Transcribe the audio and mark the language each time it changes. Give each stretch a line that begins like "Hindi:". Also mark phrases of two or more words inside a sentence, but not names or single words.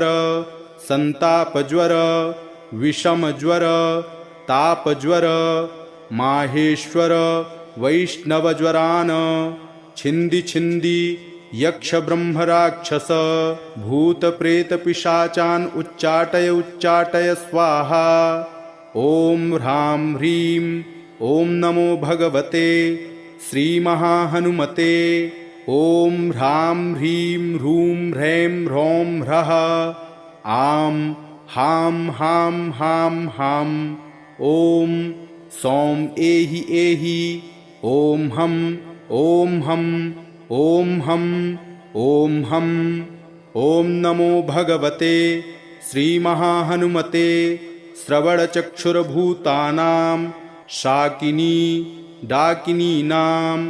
Sanskrit: संतापज्वर विषमज्वर तापज्वर माहेश्वर वैष्णवज्वरान् छिन्दी छिन्दी यक्षब्रह्मराक्षस भूतप्रेतपिशाचान् उच्चाटय स्वाहा ॐ ह्रां ह्रीं ॐ नमो भगवते श्रीमहाहनुमते ॐ ह्रां ह्रीं ह्रूं ह्रैं ह्रौं ह्रः आं हां हां हां हां ॐ सौं एहि एहि ॐ हं ॐ हं ॐ हं ॐ हं ॐ नमो भगवते श्रीमहाहनुमते श्रवणचक्षुर्भूतानां शाकिनी डाकिनीनां